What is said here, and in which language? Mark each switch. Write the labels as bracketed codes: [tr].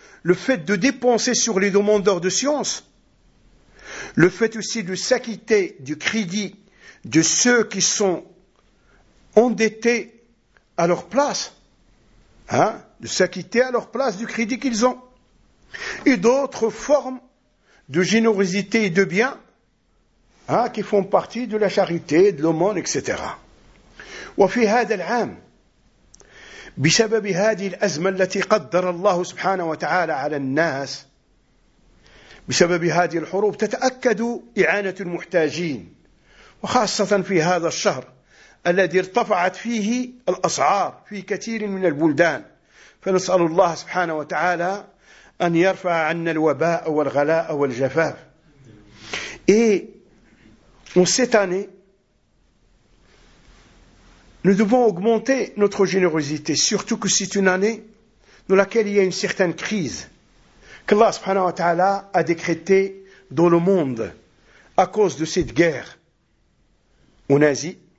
[fr] Le fait de dépenser sur les demandeurs de science. Le fait aussi de s'acquitter du crédit de ceux qui sont endettés à leur place. Hein? De s'acquitter à leur place du crédit qu'ils ont. Et d'autres formes de générosité et de bien hein, qui font partie de la charité, de l'aumône, etc. [ar] وفي هذا العام بسبب هذه الأزمة التي قدر الله سبحانه وتعالى على الناس بسبب هذه الحروب تتأكد إعانة المحتاجين وخاصة في هذا الشهر الذي ارتفعت فيه الأسعار في كثير من البلدان فنسأل الله سبحانه وتعالى أن يرفع عنا الوباء والغلاء والجفاف. [fr] Et en cette année, nous devons augmenter notre générosité, surtout que c'est une année dans laquelle il y a une certaine crise qu'Allah subhanahu wa ta'ala a décrété dans le monde à cause de cette guerre en Asie.